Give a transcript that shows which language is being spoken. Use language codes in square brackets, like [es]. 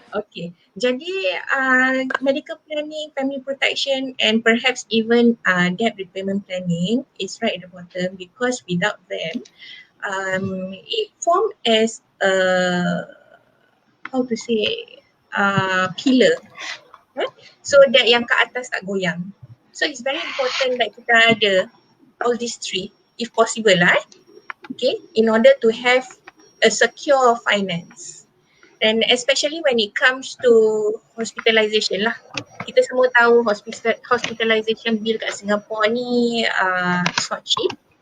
[en] Okay, jadi medical planning, family protection and perhaps even debt repayment planning is right at the bottom because without them, it form as a, how to say, pillar, right? So that [ms] yang ke atas tak goyang. [en] So it's very important that [ms] kita ada [en] all these three if possible lah, okay, in order to have a secure finance. And especially when it comes to hospitalization lah. [ms] Kita semua tahu [en] hospitalization bill [ms] kat Singapore ni [en] it's not cheap.